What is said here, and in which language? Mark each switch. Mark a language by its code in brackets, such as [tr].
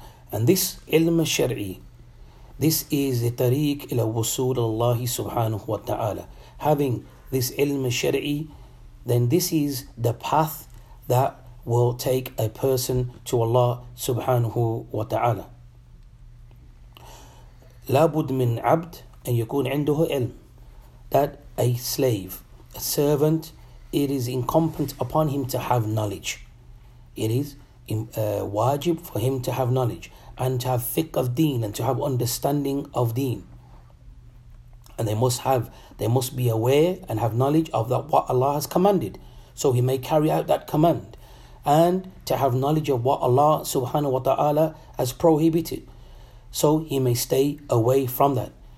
[en] And this ilm al-shar'i, this is the [ar] tariq ila wusool [en] Allah subhanahu wa ta'ala. Having this ilm al-shar'i, then this is the path that will take a person to Allah subhanahu wa ta'ala. [ar] لابد من عبد أن يكون عنده علم. [en] That a slave, a servant, it is incumbent upon him to have knowledge. It is wajib for him to have knowledge and to have fiqh of deen and to have understanding of deen. And they must be aware and have knowledge of that what Allah has commanded, so he may carry out that command, and to have knowledge of what Allah subhanahu wa ta'ala has prohibited, so he may stay away from that.